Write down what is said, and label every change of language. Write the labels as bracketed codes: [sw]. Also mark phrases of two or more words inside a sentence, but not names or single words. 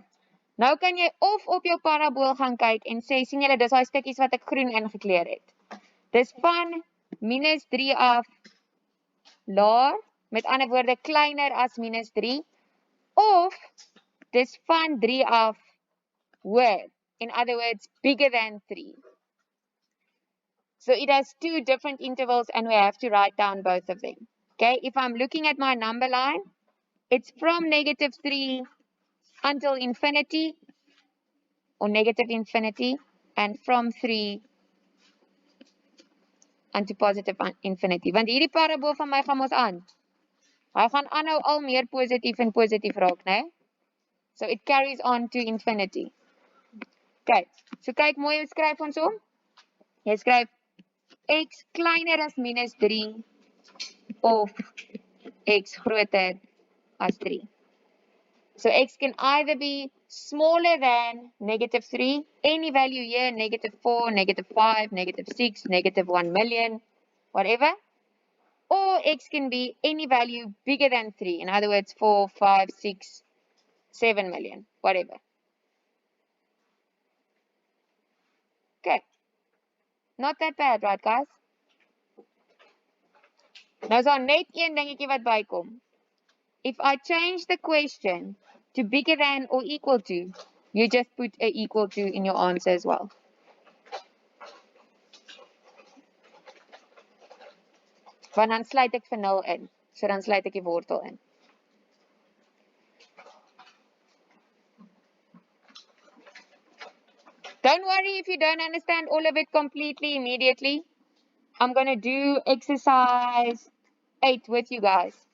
[af] Nou kan jy of op jou parabool gaan kyk en sê, sien julle, dis daai stukkies wat ek groen ingekleur het. Dis van minus 3 af laer, met ander woorde kleiner as minus 3, of dis van 3 af hoër, [en] in other words, bigger than 3. So it has two different intervals and we have to write down both of them. Okay, if I'm looking at my number line, it's from negative 3 until infinity, or negative infinity, and from 3 unto positive infinity. [af] Want hierdie parabool van my gaan ons aan. Hy gaan aanhou al meer positief en positief raak, né? [en] So it carries on to infinity. [af] Okay, so kyk mooi, hoe skryf ons hom? Jy skryf x kleiner as minus 3 of x groter as 3. [en] So x can either be smaller than negative 3, any value here, negative 4, negative 5, negative 6, negative 1 million, whatever. Or x can be any value bigger than 3, in other words, 4, 5, 6, 7 million, whatever. Okay. Not that bad, right guys? [af] Nou is daar net een dingetjie wat bykom. [en] If I change the question to bigger than or equal to, you just put a equal to in your answer as well. [af] Want dan sluit ek vir 0 in. So dan sluit ek die wortel in. [en] Don't worry if you don't understand all of it completely immediately. I'm going to do exercise 8 with you guys.